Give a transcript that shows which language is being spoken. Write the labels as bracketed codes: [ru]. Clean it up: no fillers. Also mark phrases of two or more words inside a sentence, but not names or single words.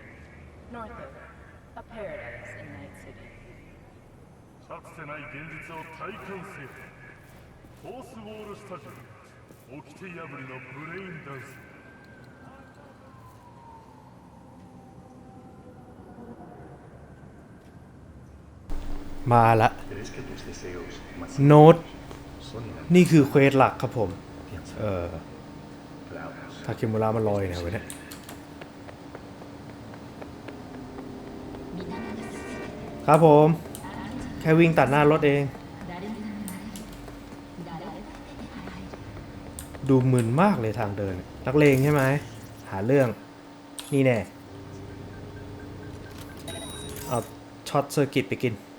[en] North of it, a paradise in Night City. [ja] かつてない現実を体感せよ。フォースウォールスタジオ、掟破りのブレインダンス。 [th] มาละโน้ตนี่คือเควสหลักครับผม ทาเคมุระมันลอยเนี่ยไว้เนี่ยครับผมแค่วิ่งตัดหน้ารถเองดูมึนมากเลยทางเดินนักเลงใช่ไหมหาเรื่องนี่แน่เอาช็อตเซอร์กิตไปกิน